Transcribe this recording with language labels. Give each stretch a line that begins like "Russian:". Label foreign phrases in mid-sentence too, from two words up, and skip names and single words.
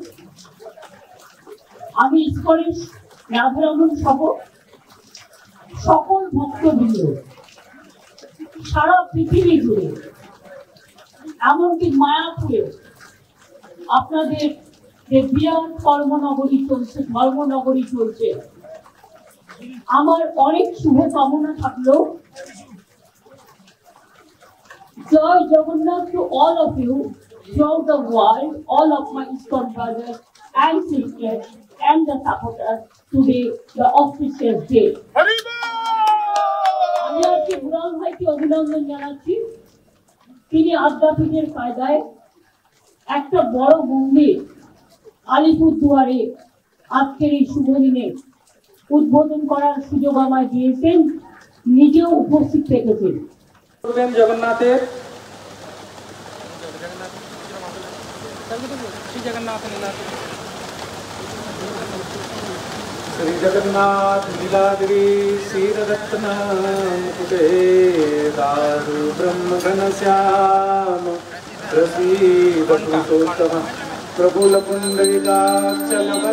Bangla: আমি ইসকনের রাধারমণ সহ সকল ভক্তবৃন্দ সারা পৃথিবী জুড়ে, এমনকি মায়াপুরে আপনাদের যে বিরাট কর্মনগরী চলছে, ধর্মনগরী চলছে, আমার অনেক শুভকামনা থাকলো। জয় জগন্নাথ
English: to all of you throughout the world, all of my ISKCON brothers and sisters and the supporters today, the auspicious day.
Bangla: আমি আজকে বুড়াল ভাইকে অভিনন্দন জানাচ্ছি। তিনি আদ্যাপীঠের কায়দায় একটা বড় মন্দির আলিপুরদুয়ারে আজকের এই শুভ দিনে উদ্বোধন করার সুযোগ আমায় দিয়েছেন, নিজেও উপস্থিত থেকেছেন।
Sanskrit: জগন্নাথের श्री जगन्नाथ लीलागिरी क्षीररत्न मुकुटे दारु ब्रह्म घनश्याम प्रसीद पुरुषोत्तम प्रफुल्ल पुंडरीकाक्षल